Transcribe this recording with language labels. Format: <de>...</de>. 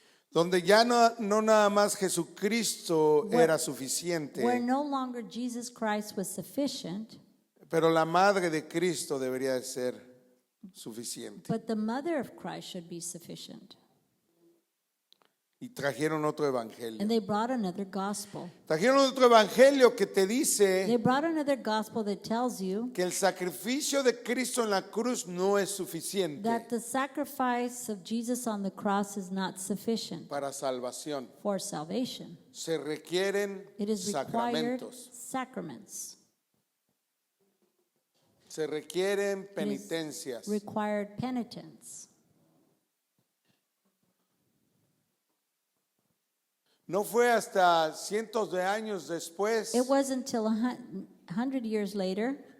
<es>donde ya no nada más Jesucristo</es> <en>Where-</en> <es>era suficiente,</es> <en>where no longer Jesus Christ was sufficient,</en> <es>pero la madre de Cristo debería de ser suficiente.</es> <en>but the mother of Christ should be sufficient.</en> <es>Y trajeron otro evangelio.</es> <en>And they brought another gospel.</en> <es>Trajeron otro evangelio que te</es> <en>They</en> <es>dice</es> <en>brought another gospel that tells you</en> <es>que el sacrificio de Cristo en la cruz no es suficiente</es> <en>that the sacrifice of Jesus on the cross is not sufficient</en> <es>para salvación.</es> <en>for salvation.</en> <es>Se requieren</es> <en>It is required</en> <es>sacramentos.</es> <en>sacraments.</en> <es>Se requieren</es> <en>It is</en> <es>penitencias.</es> <en>required penitence.</en> <es>No fue hasta cientos de años después,</es> <en>It wasn't until 100 years later,</en>